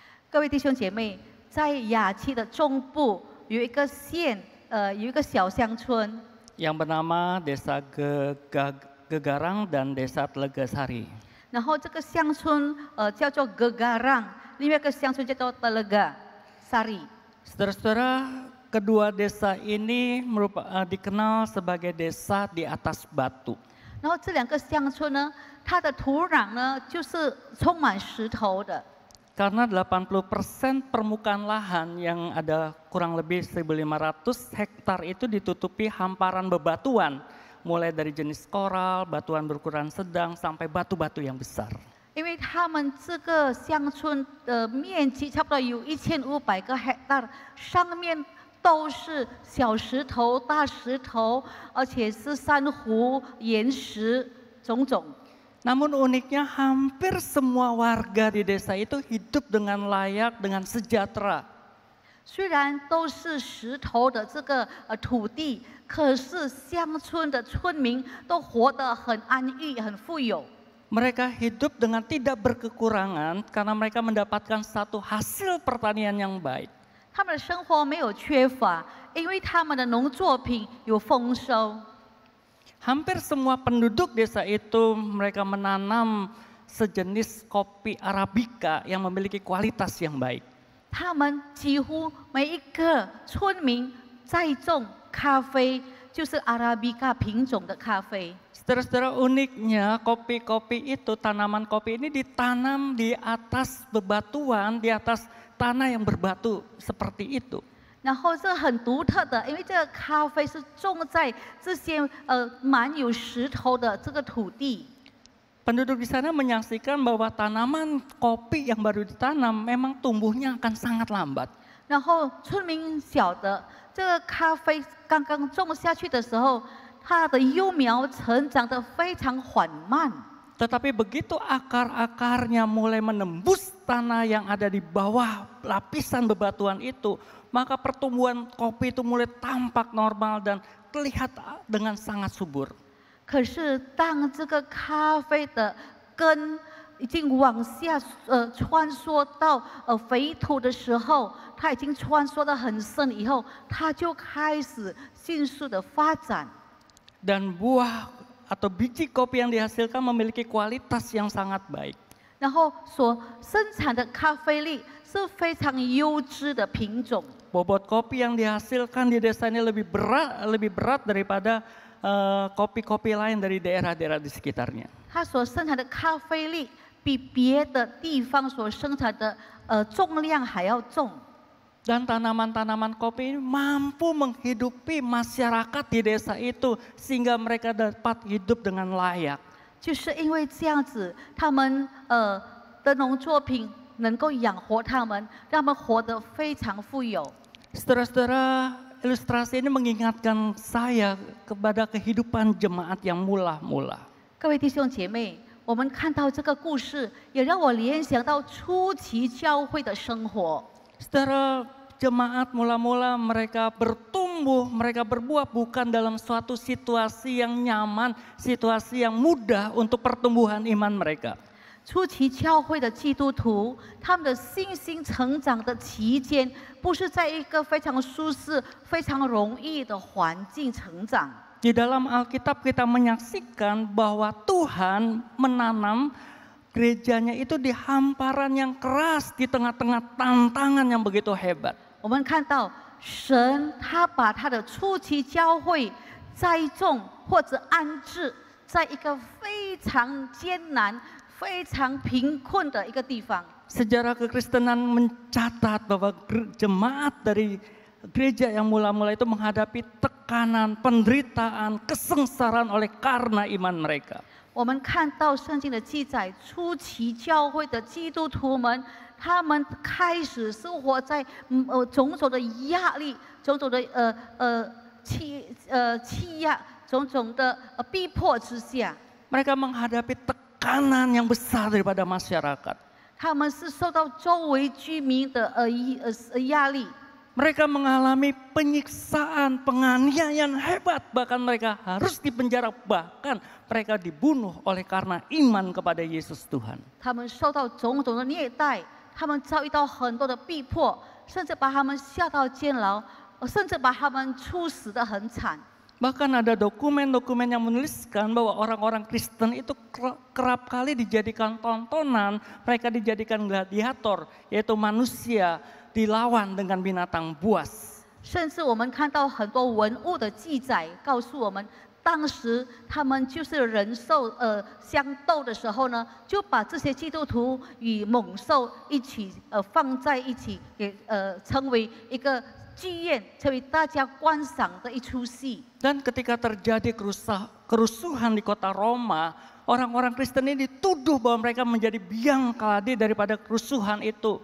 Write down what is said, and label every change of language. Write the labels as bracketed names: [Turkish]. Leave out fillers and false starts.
[Chinese] 各位弟兄姐妹，在雅期的中部有一个县，有一个小乡村。 [Indonesian] Yang bernama Desa Gegarang dan Desa Telegasari. [Chinese] 然后这个乡村叫做 Gegarang， 另外一个乡村叫做 Telegasari。 [Indonesian] Saudara-saudara, kedua desa ini dikenal sebagai desa di atas batu. [Chinese] 然后这2个乡村呢，它的土壤呢就是充满石头的。 [Indonesian] Karena 80% permukaan lahan yang ada kurang lebih 1.500 hektar itu ditutupi hamparan bebatuan. Mulai dari jenis koral, batuan berukuran sedang, sampai batu-batu yang besar. [Chinese] 因为他们这个乡村的面积差不多有1500个 hektar， 上面都是小石头、大石头，而且是珊瑚、岩石种种。 [Indonesian] Namun uniknya hampir semua warga di desa itu hidup dengan layak, dengan sejahtera. [Chinese] 虽然都是石头的这个土地，可是乡村的村民都活得很安逸、很富有。 [Indonesian] Mereka hidup dengan tidak berkekurangan karena mereka mendapatkan satu hasil pertanian yang baik. [Chinese] 他们的生活没有缺乏，因为他们的农作品有丰收。 [Indonesian] Hampir semua penduduk desa itu mereka menanam sejenis kopi Arabica yang memiliki kualitas yang baik. [Chinese] 他们几乎每一个村民栽种咖啡，就是阿拉比卡品种的咖啡。 [Indonesian] Saudara-saudara, uniknya kopi-kopi itu, tanaman kopi ini ditanam di atas bebatuan, di atas tanah yang berbatu seperti itu. [Chinese] 然后这很独特的，因为这个咖啡是种在这些满有石头的这个土地。 [Indonesian] Penduduk di sana menyaksikan bahwa tanaman kopi yang baru ditanam memang tumbuhnya akan sangat lambat. [Chinese] 然后村民晓得这个咖啡刚刚种下去的时候，它的幼苗成长得非常缓慢。 [Indonesian] Tetapi begitu akar-akarnya mulai menembus tanah yang ada di bawah lapisan bebatuan itu, maka pertumbuhan kopi itu mulai tampak normal dan terlihat dengan sangat subur. [Chinese] 可是当这个咖啡的根已经往下穿梭到肥土的时候，它已经穿梭得很深以后，它就开始迅速的发展。 [Indonesian] Dan buah atau biji kopi yang dihasilkan memiliki kualitas yang sangat baik. [Chinese] 然后所生产的咖啡粒是非常优质的品种。 [Indonesian] Bobot kopi yang dihasilkan di desa ini lebih berat daripada kopi-kopi lain dari daerah-daerah di sekitarnya. [Chinese] 它所生产的咖啡粒比别的地方所生产的重量还要重。 [Indonesian] Dan tanaman-tanaman kopi ini mampu menghidupi masyarakat di desa itu sehingga mereka dapat hidup dengan layak. [Chinese] 就是因为这样子，他们的农作品能够养活他们，让他们活得非常富有。 [Indonesian] Saudara-saudara, ilustrasi ini mengingatkan saya kepada kehidupan jemaat yang mula-mula. [Chinese] 各位弟兄姐妹，我们看到这个故事，也让我联想到初期教会的生活。 [Indonesian] Saudara, jemaat mula-mula mereka bertumbuh, mereka berbuah bukan dalam suatu situasi yang nyaman, situasi yang mudah untuk pertumbuhan iman mereka. [Chinese] 初期教会的基督徒，他们的信心成长的期间，不是在一个非常舒适、非常容易的环境成长。 [Indonesian] Di dalam Alkitab kita menyaksikan bahwa Tuhan menanam gerejanya itu di hamparan yang keras, di tengah-tengah tantangan yang begitu hebat. [Chinese] 我们看到神他把他的初期教会栽种或者安置在一个非常艰难、非常贫困的一个地方。 [Indonesian] Sejarah kekristenan mencatat bahwa jemaat dari gereja yang mula-mula itu menghadapi tekanan, penderitaan, kesengsaraan oleh karena iman mereka. [Chinese] 我们看到圣经的记载，初期教会的基督徒们，他们开始生活在种种的压力、种种的欺压、种种的逼迫之下。 [Indonesian] Mereka menghadapi tekanan yang besar daripada masyarakat. [Chinese] 他们是受到周围居民的压力。 [Indonesian] Mereka mengalami penyiksaan, penganiayaan hebat, bahkan mereka harus dipenjara, bahkan mereka dibunuh oleh karena iman kepada Yesus Tuhan. [Chinese] 他们受到种种的虐待，他们遭遇到很多的逼迫，甚至把他们下到监牢，甚至把他们处死得很惨。 [Indonesian] Bahkan ada dokumen-dokumen yang menuliskan bahwa orang-orang Kristen itu kerap kali dijadikan tontonan, mereka dijadikan gladiator, yaitu manusia dilawan dengan binatang buas. [Chinese] 甚至我们看到很多文物的记载，告诉我们，当时他们就是人兽相斗的时候呢，就把这些基督徒与猛兽一起放在一起，也成为一个剧院，成为大家观赏的一出戏。 [Indonesian] Dan ketika terjadi kerusuhan di kota Roma, orang-orang Kristen ini dituduh bahwa mereka menjadi biang keladi daripada kerusuhan itu.